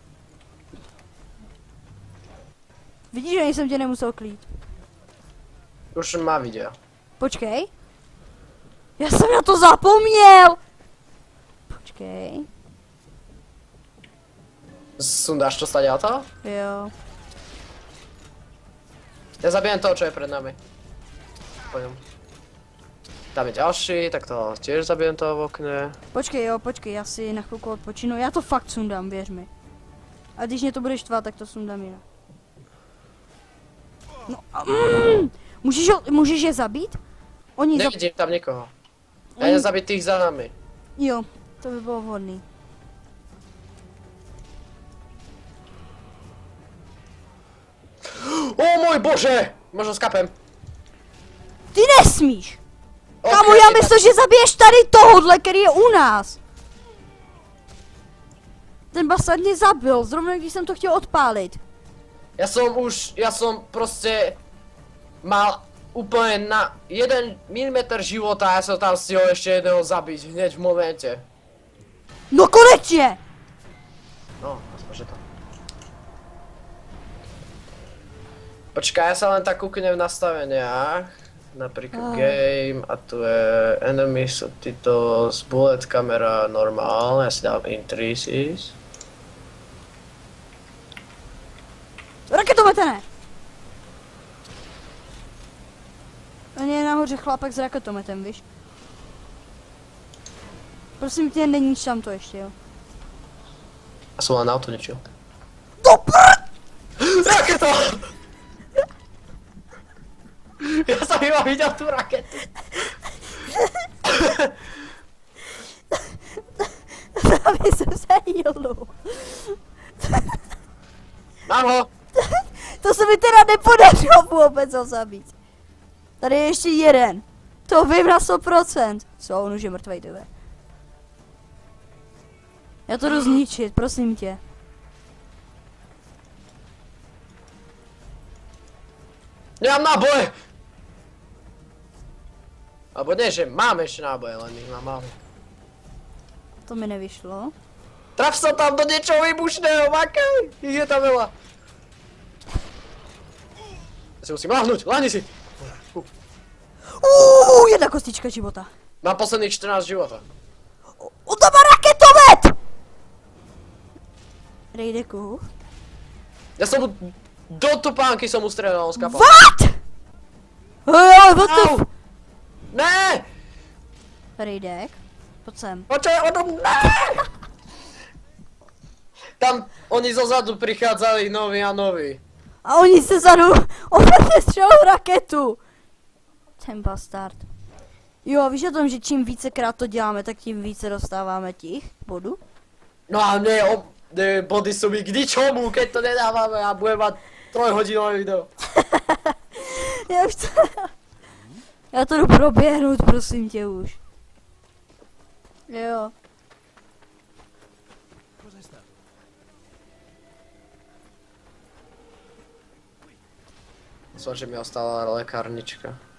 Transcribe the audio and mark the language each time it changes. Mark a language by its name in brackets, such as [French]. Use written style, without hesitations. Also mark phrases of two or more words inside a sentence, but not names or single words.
[Czech] Vidíš, že jsem tě nemusel krýt. Už má video. Počkej. Já jsem na to zapomněl. Počkej. Sundáš to stať to? Jo. [Slovak] Ja zabijem toho, čo je pred nami. Po ňom. Tam je ďalší, tak to tiež zabijem toho v okne. [Czech] Počkej, já si na chvilku odpočinu. Já to fakt sundám, věř mi. A když mě to bude štvát, tak to sundám jinak. No a můžeš je zabít? Oni Nevidím tam nikoho. [Slovak] Ja idem zabiť tých za nami. [Czech] Jo, to by bylo vhodný. [Slovak] O môj bože! Možno skapem. [Czech] Ty nesmíš! Okay, Kámo, já myslím, že zabiješ tady tohodle, který je u nás. Ten basard mě zabil, zrovna když jsem to chtěl odpálit. [Slovak] Ja som proste mal úplne na 1 mm života a ja som tam stihol ešte jedného zabiť hneď v momente. [Czech] No konečně! No, aspoň že to. [Slovak] Počkaj, ja sa len tak kúknem v nastaveniach. Napríklad game a tu je [English] enemies, subtitles, bullet camera [Slovak] normálne, ja si dám increases. [Czech] Raketomete ne! On je nahoře chlapek s raketometem, víš? Prosím tě, neníč tam to ještě, jo. [Slovak] A som len auto ničil. [Czech] Do prd! Raketa! [Slovak] Ja som iba videl tú raketu. [Czech] Právě jsem se healnul. Mám ho! To se mi teda nepodařilo vůbec ho zabít. Tady je ještě jeden. To vím na 100%. Co, on už je mrtvej, tebe. Já to jdu zničit, prosím tě. Nemám náboje! [Slovak] Alebo nie, že mám ešte náboje, len ich mám málo. [Czech] To mi nevyšlo. [Slovak] Traf sa tam do niečoho výbušného, makaj! Ich je tam veľa. Ja si musím láhnuť, láhni si! Jedna kostička života. Mám posledných 14 života. On tam má raketomet! Rejdeku. Ja som mu do topánky som mu strelal, on skapal. [English] What? What the [Czech] Au! Ne! Rejdek, pojď sem. [Slovak] Počkaj, ne! Tam oni zozadu prichádzali noví a noví. [Czech] A oni se zadu opět střelou raketu. Ten bastard. Jo, víš o tom, že čím vícekrát to děláme, tak tím více dostáváme těch bodů? No a ne, [Slovak] body sú mi k ničomu, keď to nedávame a budem mať 3-hodinové video. [Czech] Já už to... Já to jdu proběhnout, prosím tě už. Jo. [Slovak] Myslím, že mi ostala lekárnička.